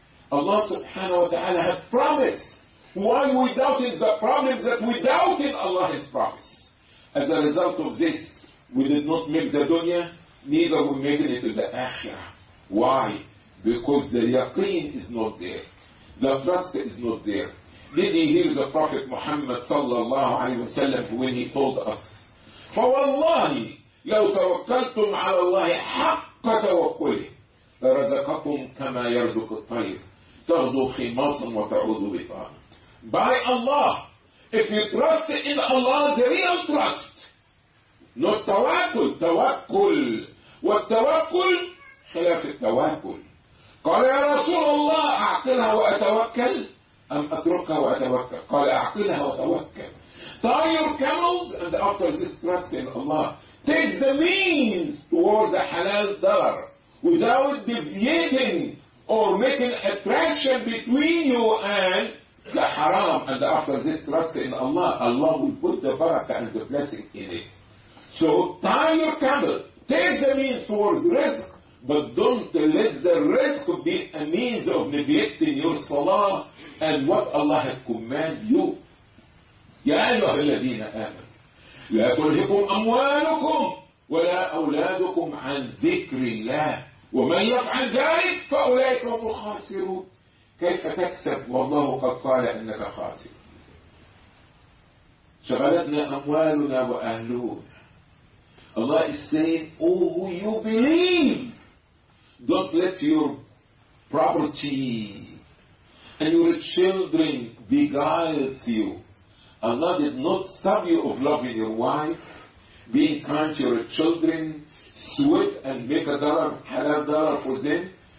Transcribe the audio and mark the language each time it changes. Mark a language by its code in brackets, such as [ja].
[en] Allah subhanahu wa ta'ala has promised. Why we doubt in the problem that we doubt in Allah's promise? As a result of this, we did not make the dunya, neither we made it to the akhirah. Why? Because the yaqeen is not there. The trust is not there. Did he hear the Prophet Muhammad sallallahu alayhi wa sallam when he told us, [ar] فَوَاللَّهِ لَوْ تَوَكَّلْتُمْ عَلَى اللَّهِ حَقَّ تَوَكُّلِهِ رَزَقَكُمْ كَمَا يَرْزُقُ الطَّيْرِ تَغْضُوا خِمَاصًا وَتَعُودُوا بِطَانًا. [en] By Allah, if you trust in Allah, the real trust, not tawakul, tawakul. [ar] والتوكل خلاف التوكل. قال يا رسول الله أعقلها وأتوكل أم أتركها وأتوكل. قال أعقلها وتوكل. [en] Tie your camels and after this trust in Allah, take the means toward the halal dollar without deviating or making attraction between you and the haram. And after this trust in Allah, Allah will put the barakah and the blessing in it. So tie your camel, take the means towards risk, but don't let the risk be a means of neglecting your salah and what Allah has commanded you. [ar] Ya ayyuha alladhina amanu la tulhikum amwalukum wa la awladukum an dhikrillah وَمَنْ يَفْعَلْ ذَلِكَ فَأُولَئِكَ هُمُ الْخَاسِرُونَ. كيف تكسب والله قد قال أنك خاسر؟ شغلتنا أموالنا وأهلنا. [en] Allah is saying, oh who you believe, don't let your property and your children beguile you. Allah did not stop you of loving your wife, being kind to your children, sweat and make a dollar, halal dollar for them.